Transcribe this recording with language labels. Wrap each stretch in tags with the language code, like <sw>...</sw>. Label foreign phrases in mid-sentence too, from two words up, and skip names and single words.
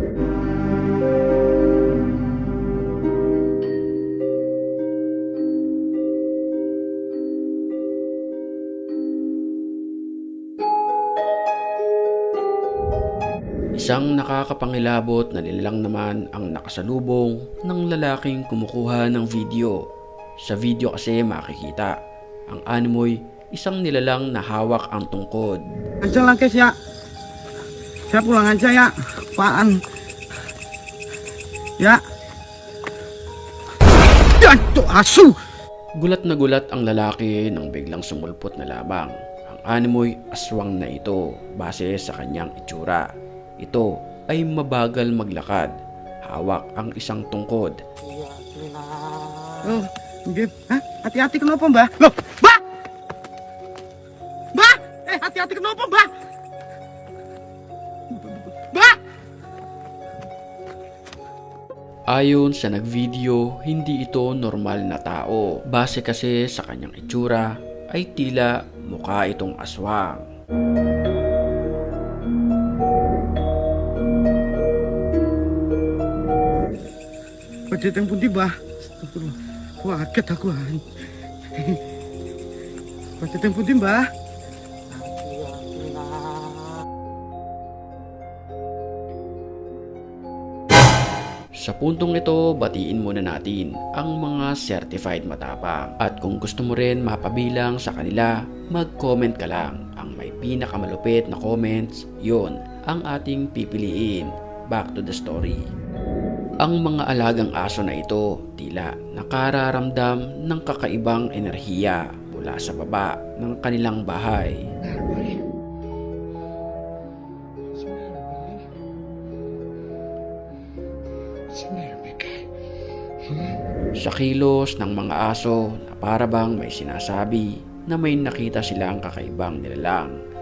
<tl>Isang nakakapangilabot na nilalang naman ang nakasalubong ng lalaking kumukuha ng video. Sa video kasi makikita ang animoy isang nilalang na hawak ang tungkod.</tl> <id>Ancang lang guys ya. Saya pulang aja ya. Apaan? Ya. Yanto asu.</id> <tl>Gulat na gulat ang lalaki nang biglang sumulpot na lamang. Ang animoy aswang na ito base sa kanyang itsura. Ito ay mabagal maglakad. Hawak ang isang tungkod. Oh, hindi. Ha?</tl> <id>Hati-hati kenapa, Mbak? Loh, Mbak! Mbak! Hati-hati kenapa, Mbak? Mbak!</id> <tl>Ayon sa nagvideo, hindi ito normal na tao. Base kasi sa kanyang itsura, ay tila mukha itong aswang.</tl> <id>Pagkita yang putih, Mbak. Wah, kaget aku. Pagkita yang putih, Mbak.</id> <tl>Sa puntong ito, batiin muna natin ang mga certified matapang. At kung gusto mo rin mapabilang sa kanila, mag-comment ka lang. Ang may pinakamalupit na comments, yon ang ating pipiliin.</tl> <en>Back to the story.</en> <tl>Ang mga alagang aso na ito tila nakararamdam ng kakaibang enerhiya mula sa baba ng kanilang bahay. Sa kilos ng mga aso na parabang may sinasabi na may nakita silang kakaibang nilalang.</tl>